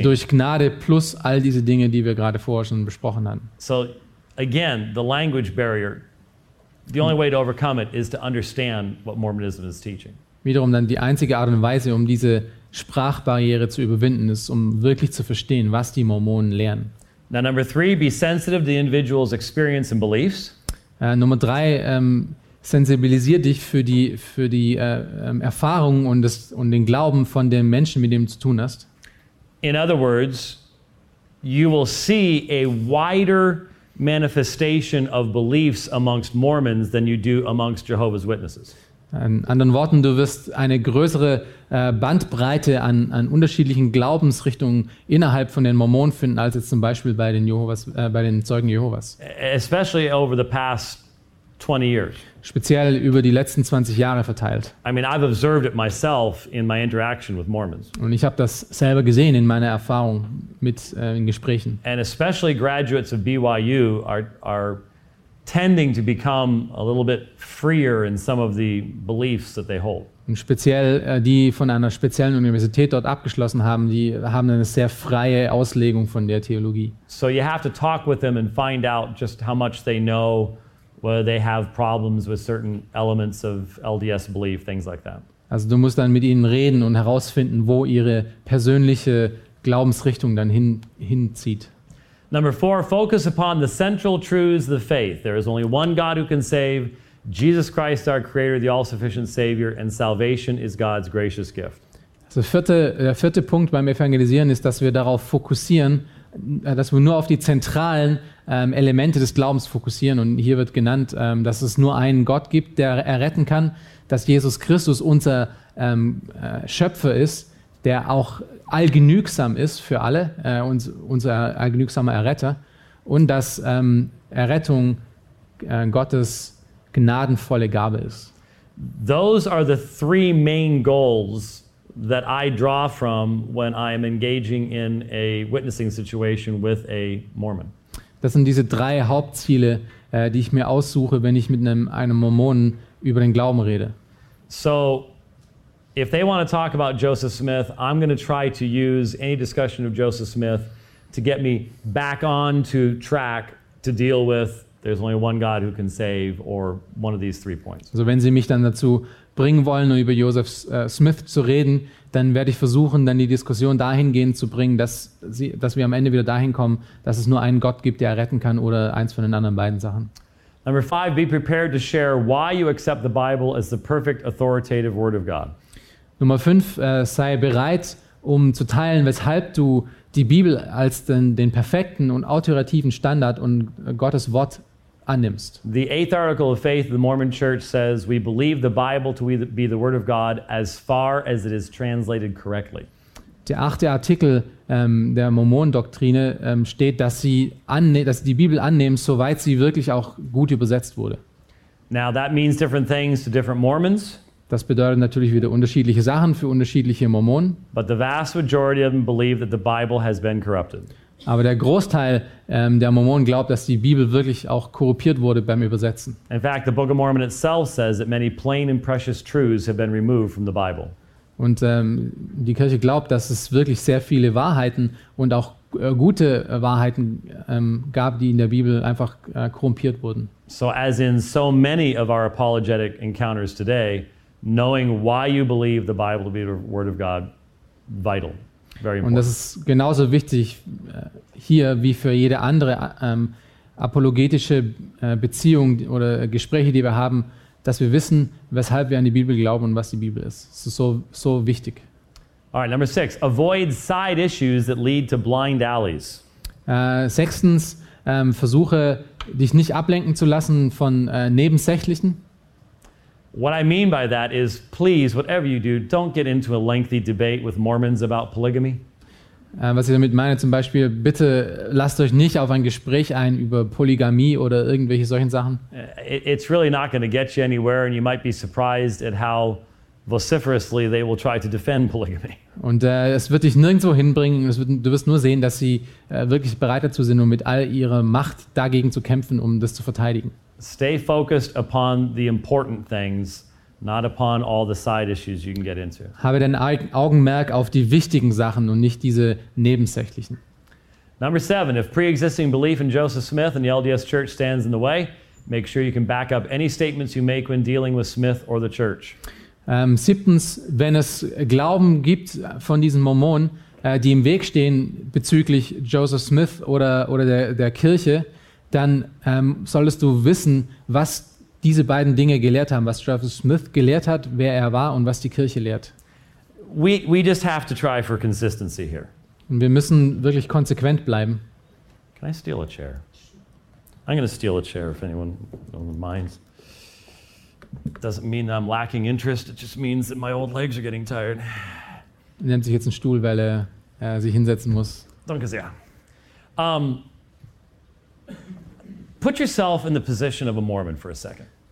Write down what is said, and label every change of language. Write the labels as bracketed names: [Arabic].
[German] Ist durch Gnade plus all diese Dinge, die wir gerade vorher schon besprochen haben. [English] So again, the language barrier, the only way to overcome it is to understand what Mormonism is teaching. [German] Wiederum dann die einzige Art und Weise, um diese Sprachbarriere zu überwinden, ist, um wirklich zu verstehen, was die Mormonen lehren. [English] Now, number three, be sensitive to the individual's experience and beliefs. [German] Nummer drei, sensibilisier dich für die Erfahrungen und den Glauben von dem Menschen, mit dem du zu tun hast. [English] In other words, you will see a wider manifestation of beliefs amongst Mormons than you do amongst Jehovah's Witnesses. [German] In anderen Worten, du wirst eine größere Bandbreite an unterschiedlichen Glaubensrichtungen innerhalb von den Mormonen finden, als jetzt zum Beispiel bei den Zeugen Jehovas. [English] Especially over the past 20 years. [German] Speziell über die letzten 20 Jahre verteilt. [English] I mean, I've observed it myself in my interaction with Mormons. [German] Und ich habe das selber gesehen in meiner Erfahrung mit in Gesprächen. [English] And especially graduates of BYU are tending to become a little bit freer in some of the beliefs that they hold. [German] Und speziell die von einer speziellen Universität dort abgeschlossen haben, die haben eine sehr freie Auslegung von der Theologie. [English] So you have to talk with them and find out just how much they know, whether they have problems with certain elements of LDS belief, things like that. [German] Also du musst dann mit ihnen reden und herausfinden, wo ihre persönliche Glaubensrichtung dann hinzieht. [English] Number four, focus upon the central truths of the faith. There is only one God who can save, Jesus Christ, our Creator, the all-sufficient Savior, and salvation is God's gracious gift. [German] Also der vierte Punkt beim Evangelisieren ist, dass wir darauf fokussieren, dass wir nur auf die zentralen Elemente des Glaubens fokussieren. Und hier wird genannt, dass es nur einen Gott gibt, der erretten kann, dass Jesus Christus unser Schöpfer ist, der auch allgenügsam ist für alle, unser allgenügsamer Erretter, und dass Errettung Gottes gnadenvolle Gabe ist. [English] Those are the three main goals that I draw from when I am engaging in a witnessing situation with a Mormon. [German] Das sind diese drei Hauptziele, die ich mir aussuche, wenn ich mit einem Mormonen über den Glauben rede. [English] So, if they want to talk about Joseph Smith, I'm going to try to use any discussion of Joseph Smith to get me back on to track to deal with there's only one God who can save or one of these three points. [German] Also wenn Sie mich dann dazu bringen wollen, nur über Joseph Smith zu reden, dann werde ich versuchen, dann die Diskussion dahingehend zu bringen, dass wir am Ende wieder dahin kommen, dass es nur einen Gott gibt, der retten kann, oder eins von den anderen beiden Sachen. [English] Number 5, be prepared to share why you accept the Bible as the perfect authoritative word of God. [German] Nummer 5, sei bereit, um zu teilen, weshalb du die Bibel als den perfekten und autoritativen Standard und Gottes Wort annimmst. [English] The 8th article of faith of the Mormon Church says we believe the Bible to be the word of God as far as it is translated correctly. [German] Der 8. Artikel der Mormonendoktrine steht, dass sie die Bibel annehmen, soweit sie wirklich auch gut übersetzt wurde. [English] Now that means different things to different Mormons. [German] Das bedeutet natürlich wieder unterschiedliche Sachen für unterschiedliche Mormonen. [English] But the vast majority of them believe that the Bible has been corrupted. [German] Aber der Großteil der Mormonen glaubt, dass die Bibel wirklich auch korrupiert wurde beim Übersetzen. [English] In fact, the Book of Mormon itself says that many plain and precious truths have been removed from the Bible. [German] Und die Kirche glaubt, dass es wirklich sehr viele Wahrheiten und auch gute Wahrheiten gab, die in der Bibel einfach korrumpiert wurden. [English] So as in so many of our apologetic encounters today, knowing why you believe the Bible to be the word of God, vital, very important. [German] Und das ist genauso wichtig hier wie für jede andere apologetische Beziehung oder Gespräche, die wir haben, dass wir wissen, weshalb wir an die Bibel glauben und was die Bibel ist. Das ist so wichtig. [English] All right, number 6. Avoid side issues that lead to blind alleys. [German] Sechstens, versuche, dich nicht ablenken zu lassen von Nebensächlichen. [English] What I mean by that is, please, whatever you do, don't get into a lengthy debate with Mormons about polygamy. [German] Was ich damit meine, zum Beispiel, bitte lasst euch nicht auf ein Gespräch ein über Polygamie oder irgendwelche solchen Sachen. [English] It's really not going to get you anywhere, and you might be surprised at how vociferously they will try to defend polygamy. [German] Und es wird dich nirgendwo hinbringen. Du wirst nur sehen, dass sie wirklich bereit dazu sind, um mit all ihrer Macht dagegen zu kämpfen, um das zu verteidigen. [English] Stay focused upon the important things, not upon all the side issues you can get into. [German] Habe dein Augenmerk auf die wichtigen Sachen und nicht diese nebensächlichen. [English] Number 7, if pre-existing belief in Joseph Smith and the LDS Church stands in the way, make sure you can back up any statements you make when dealing with Smith or the Church. [German] Siebtens, wenn es Glauben gibt von diesen Mormonen, die im Weg stehen bezüglich Joseph Smith oder der Kirche, dann solltest du wissen, was diese beiden Dinge gelehrt haben, was Joseph Smith gelehrt hat, wer er war und was die Kirche lehrt. [English] We just have to try for consistency here. [German] Und wir müssen wirklich konsequent bleiben. [English] Can I steal a chair? I'm going to steal a chair if anyone minds. Doesn't mean I'm lacking interest, it just means that my old legs are getting tired. [German] Er nimmt sich jetzt einen Stuhl, weil er sich hinsetzen muss. Danke sehr. [English] Put yourself in the position of a Mormon for a second.